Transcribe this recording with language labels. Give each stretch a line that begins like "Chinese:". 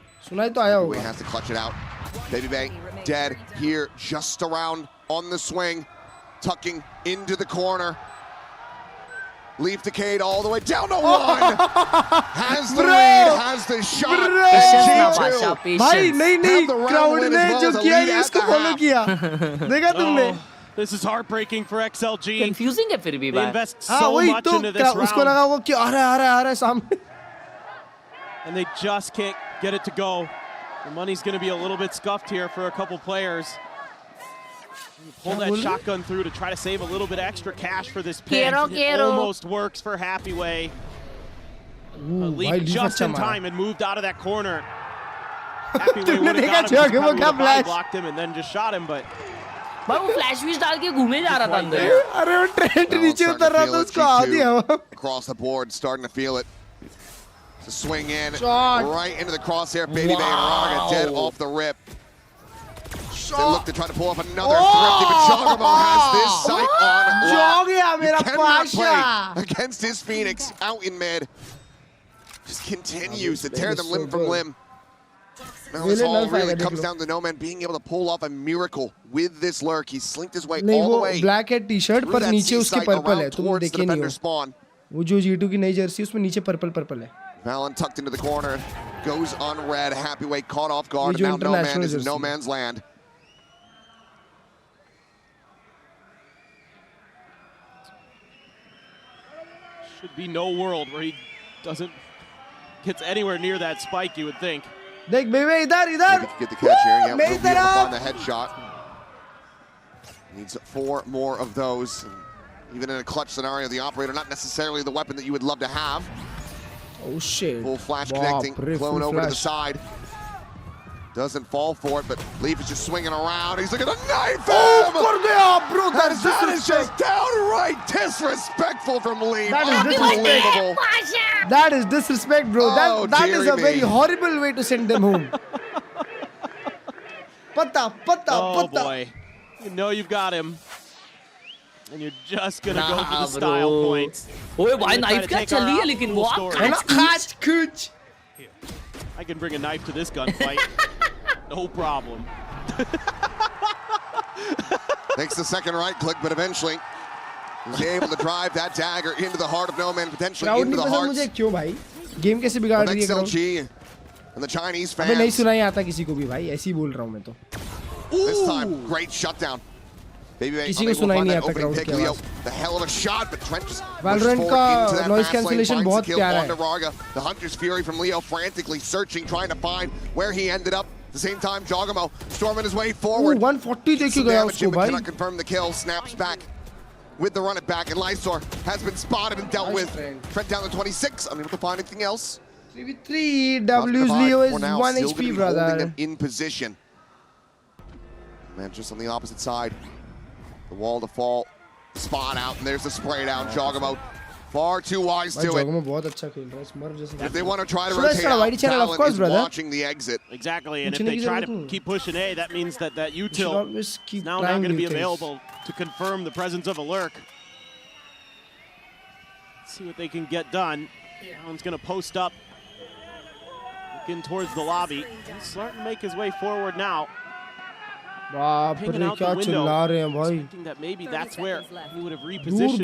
Hindi: सुनाई तो आया होगा.
English: He has to clutch it out. Baby Bay dead here, just around on the swing, tucking into the corner. Leaf decayed all the way down to one. Has the lead, has the shot. G2.
Hindi: भाई नहीं crowd ने जो किया है उसको follow किया. देखा तुमने?
English: This is heartbreaking for XLG.
Hindi: Confusing है फिर भी भाई.
English: They invest so much into this round.
Hindi: उसको लगा वो कि आ रहा है सामने.
English: And they just can't get it to go. The money's going to be a little bit scuffed here for a couple players. Pull that shotgun through to try to save a little bit extra cash for this pit. It almost works for Happyway. Leap just in time and moved out of that corner. Happyway would have got him, blocked him, and then just shot him, but...
Hindi: भाई वो flash wish डाल के घूमे जा रहा था अंदर. अरे वो ट्रेंड नीचे उतर रहा था उसको आ दिया.
English: Across the board, starting to feel it. To swing in right into the crosshair. Baby Bay and Raga dead off the rip. They look to try to pull off another thrifty, but Jogamo has this sight on lock. You cannot play against his Phoenix out in mid. Just continues to tear them limb from limb. Now this all really comes down to Noman being able to pull off a miracle with this lurk. He's slinked his way all the way. Black hat t-shirt
Hindi: पर नीचे उसके purple है. तुम देखे नहीं हो. वो जो G2 की नई जर्सी उसमें नीचे पर्पल है.
English: Valen tucked into the corner, goes unread. Happyway caught off guard, and now No Man is in no man's land. Should be no world where he gets anywhere near that spike, you would think.
Hindi: देख बेबे इधर.
English: Get the catch here. Yeah, we'll be able to find the headshot. Needs 4 more of those. Even in a clutch scenario, the operator not necessarily the weapon that you would love to have. Oh shit. Full flash connecting, clone over to the side. Doesn't fall for it, but Leaf is just swinging around. He's looking at a knife. Bro, that is just downright disrespectful from Leaf. That is disrespectful. That is disrespect, bro. That is a very horrible way to send them home. Pata. Oh boy. You know you've got him. And you're just gonna go for the style points.
Hindi: ओए भाई knife क्या चली है लेकिन वो कुछ.
English: I can bring a knife to this gunfight. No problem. Takes the second right click, but eventually he's able to drive that dagger into the heart of No Man, potentially into the heart.
Hindi: मुझे क्यों भाई? Game कैसे बिगाड़ रही है?
English: XLG and the Chinese fans.
Hindi: अबे नहीं सुनाई आता किसी को भी भाई. ऐसे ही बोल रहा हूँ मैं तो.
English: This time, great shutdown. Baby Bay unable to find that opening pick. Leo, the hell of a shot, but Trent just
Hindi: Valorant का noise cancellation बहुत प्यारा है.
English: The Hunter's Fury from Leo frantically searching, trying to find where he ended up. At the same time, Jogamo storming his way forward.
Hindi: 140 देखे गया उसको भाई.
English: Cannot confirm the kill. Snaps back with the run it back, and Lysor has been spotted and dealt with. Trent down to 26, unable to find anything else. 3v3. W's Leo is 1 HP, brother. Holding them in position. Man, just on the opposite side. The wall to fall, spot out, and there's the spray down. Jogamo, far too wise to it. If they want to try to rotate out, Valen is watching the exit. Exactly, and if they try to keep pushing A, that means that util is now not going to be available to confirm the presence of a lurk. Let's see what they can get done. Valen's going to post up, looking towards the lobby. He's starting to make his way forward now.
Hindi: बाप रे क्या चिल्ला रहे हैं भाई.
English: That maybe that's where he would have repositioned